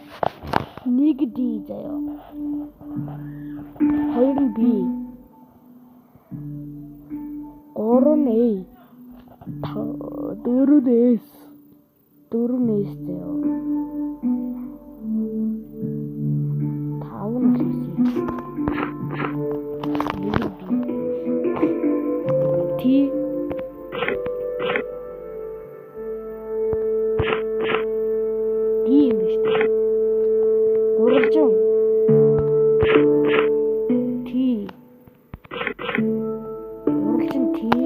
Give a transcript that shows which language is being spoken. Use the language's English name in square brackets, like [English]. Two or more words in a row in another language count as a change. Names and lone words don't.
[Mongolian] Нэг D заяа. Хоёр нь B. [Korean] 3A 4S 4S예요. 5는 글쎄요. [Mongolian] D юм биш үү? Гурвалжин T гурвалжин T